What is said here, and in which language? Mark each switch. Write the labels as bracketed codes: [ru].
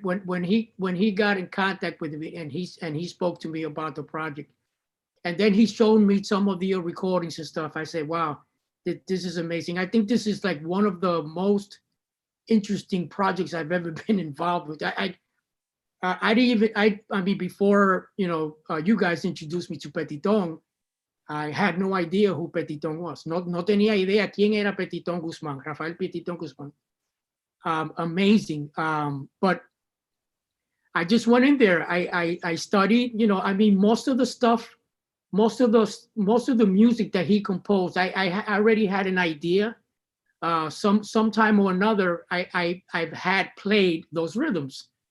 [en] When he got in contact with me and he spoke to me about the project, and then he showed me some of the recordings and stuff, I said, wow, this is amazing. I think this is like one of the most interesting projects I've ever been involved with. I mean, before, you guys introduced me to Petiton, I had no idea who Petiton was. [es] No tenía idea quién era Petiton Guzman, Rafael Petiton Guzman. [en] Amazing. But I just went in there. I studied, I mean, most of the stuff, most of the music that he composed, I already had an idea sometime or another, I've had played those rhythms.